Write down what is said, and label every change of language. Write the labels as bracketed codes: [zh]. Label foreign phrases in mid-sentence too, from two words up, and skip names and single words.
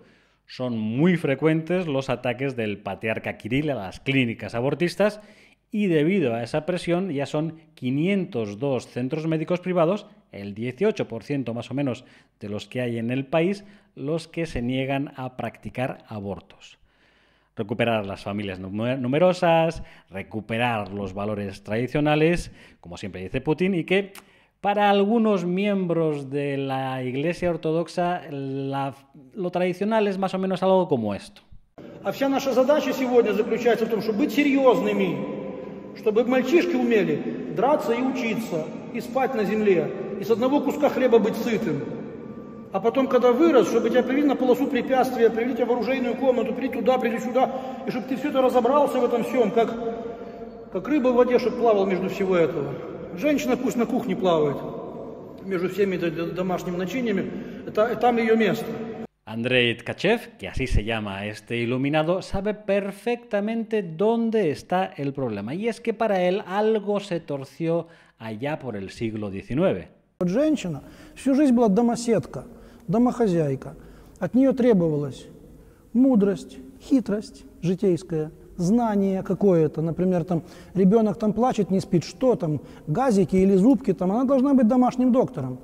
[es] Son muy frecuentes los ataques del patriarca Kirill a las clínicas abortistas y debido a esa presión ya son 502 centros médicos privados, el 18% más o menos de los que hay en el país, los que se niegan a practicar abortos. recuperar las familias numerosas, recuperar los valores tradicionales, como siempre dice Putin, y que para algunos miembros de la Iglesia Ortodoxa lo tradicional es más o menos algo como esto. [ru] А вся наша задача сегодня заключается в том, чтобы быть серьезными, чтобы мальчишки умели драться и учиться, и спать на земле, и с одного куска хлеба быть сытым. А потом, когда вырос, чтобы тебя привели на полосу препятствия, привели тебя в оружейную комнату, привели туда, привели сюда, и чтобы ты все это разобрался в этом всем, как рыба в воде, чтобы плавал между всего этого. Женщина пусть на кухне плавает между всеми домашними начиниями, там ее место. [es] Andrei Tkachev, que así se llama este iluminado, sabe perfectamente dónde está el problema. Y es que para él algo se torció allá por el siglo XIX. [ru] Женщина всю жизнь была домоседка, домохозяйка. От нее требовалась мудрость, хитрость житейская, знание какое-то. Например, там ребенок там плачет, не спит, что там, газики или зубки, там, она должна быть домашним доктором.